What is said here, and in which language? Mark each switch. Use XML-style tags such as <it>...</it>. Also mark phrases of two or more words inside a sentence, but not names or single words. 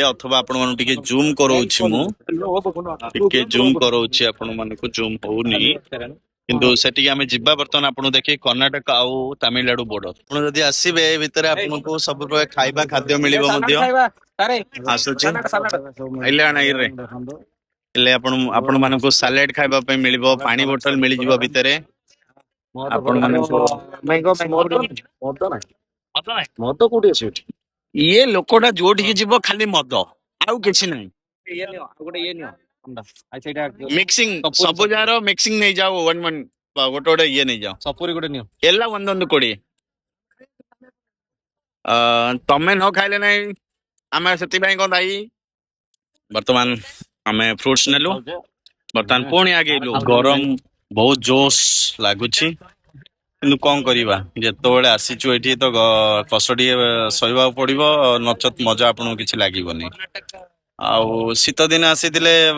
<or>ଅଥବା ଆପଣ ମାନଙ୍କୁ ଟିକେ ଜୁମ୍ କରଉଛି ମୁଁ ଟିକେ ଜୁମ୍ କରଉଛି ଆପଣ ମାନଙ୍କୁ ଜୁମ୍ ହଉନି କିନ୍ତୁ ସେଠିକି ଆମେ ଯିବା ବର୍ତ୍ତମାନ ଆପଣଙ୍କୁ ଦେଖି କର୍ଣ୍ଣାଟକ ଆଉ ତାମିଲନାଡୁ ବର୍ଡର ଆପଣ ଯଦି ଆସିବେ ଏ ଭିତରେ ଆପଣଙ୍କୁ ସବୁ ପ୍ରକାର ଖାଇବା ଖାଦ୍ୟ ମିଳିବ ମଧ୍ୟ ଆସୁଛି ହେଲେ ଆପଣ ମାନଙ୍କୁ ସାଲାଡ ଖାଇବା ପାଇଁ ମିଳିବ ପାଣି ବୋଟଲ ମିଳିଯିବ ଭିତରେ ଆପଣ ମାନଙ୍କୁ ମଦ କୋଉଠି ଅଛି ଏଠି? ଇଏ ଲୋକଟା ଯୋଉଠିକି ଯିବ ଖାଲି ମଦ ଆଉ କିଛି ନାହିଁ ମିକ୍ସିଂ ସବୁ ଯାହାର ମିକ୍ସିଂ ନେଇଯାଅ ଗୋଟେ ଗୋଟେ ଇଏ ନେଇଯାଅ ସପୁରି ଗୋଟେ ନିଅ।</or> <kn>ಎಲ್ಲ ಒಂದೊಂದು ಕೊಡಿ</kn> <or>ତମେ ନ ଖାଇଲେ ନାହିଁ ଆମେ ସେଥିପାଇଁ କଣ ଦାୟୀ ବର୍ତ୍ତମାନ ଆମେ ଫ୍ରୁଟ୍ସ ନେଲୁ ବର୍ତ୍ତମାନ ପୁଣି ଆଗେଇଲୁ ଗରମ ବହୁତ ଜୋସ୍ ଲାଗୁଛି କିନ୍ତୁ କଣ କରିବା ଯେତେବେଳେ ଆସିଛୁ ଏଠି ତ କଷ୍ଟ ଟିକେ ସହିବାକୁ ପଡିବ ନଚେତ ମଜା ଆପଣଙ୍କୁ କିଛି ଲାଗିବନି ଆଉ ଶୀତ ଦିନ ଆସିଥିଲେ</or>